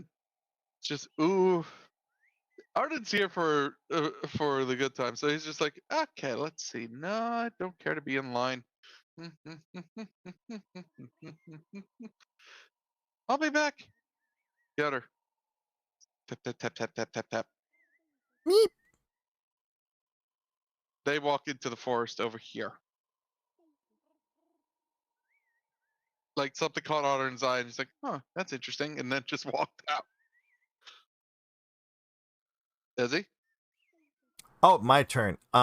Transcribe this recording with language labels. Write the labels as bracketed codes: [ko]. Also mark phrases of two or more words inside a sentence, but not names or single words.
[en] Just ooh. Arden's here for the good time, so he's just like, okay, let's see. No, I don't care to be in line. I'll be back. Get her. Tap tap tap tap tap tap tap. Meep. They walk into the forest over here. Like something caught Arden's eye, and he's like, "Huh, that's interesting," and then just walked out. Desi? Oh, my turn.